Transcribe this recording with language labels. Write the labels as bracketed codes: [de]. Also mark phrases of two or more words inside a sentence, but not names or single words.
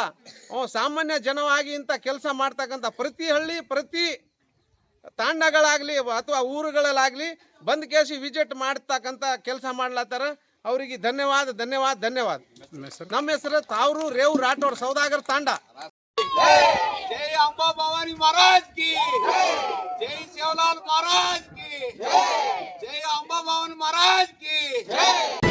[kn] ಸಾಮಾನ್ಯ ಜನವಾಗಿ ಇಂಥ ಕೆಲಸ ಮಾಡ್ತಕ್ಕಂಥ ಪ್ರತಿ ಹಳ್ಳಿ, ಪ್ರತಿ ತಾಂಡಗಳಾಗಲಿ ಅಥವಾ ಊರುಗಳಲ್ಲಾಗಲಿ ಬಂದು ಕೇಸಿ ವಿಸಿಟ್ ಮಾಡ್ತಕ್ಕಂಥ ಕೆಲಸ ಮಾಡ್ಲತ್ತಾರ. ಅವರಿಗೆ ಧನ್ಯವಾದ ಧನ್ಯವಾದ ಧನ್ಯವಾದ. ನಮ್ಮ ಹೆಸರು ತಾವ್ರು ರೇವು ರಾಠೋಡ್, ಸೌದಾಗರ ತಾಂಡ. [hi] जय अंबा भवानी महाराज की, जय शिवलाल महाराज की, जय अंबा भवानी महाराज की।